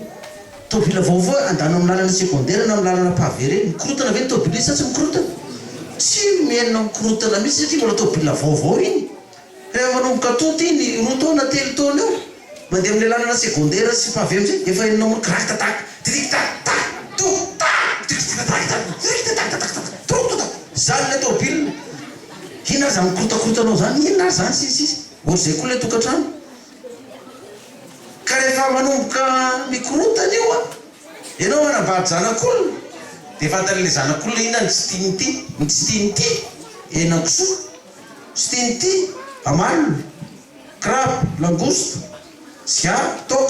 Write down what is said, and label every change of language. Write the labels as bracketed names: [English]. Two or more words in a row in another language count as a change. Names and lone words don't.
[Malagasy] Tôbila vaovao andana amin'ny lalana secondaire na amin'ny lalana pavé reny, mikorotana ve ny tôbila sa tsy mikorotana? Tsy menina mikorotana mihitsy satria mbola tôbila vaovao iny. Rehefa manomboka toto iny, 2 taona 3 taona eo, mandeha amin'ny lalana secondaire sy pavé amizay, efa henonao moa kiraky tataka, tirik-tak-tak, tok-tak, tirik-tak-tak, zany le tôbila. Ina aza mikorotakorotanao zany, ina azy zany sisy. Ohatr'izay koa le tokantrano. Ka rehefa manomboka mikorotana io a, ianao manambady zanak'olona, dia fantan'le zanak'olona ina ny tsy tiany ity, ny tsy tiany ity, henako soa, tsy tiany ity, amalona, crabe, langouste, sigara, toka.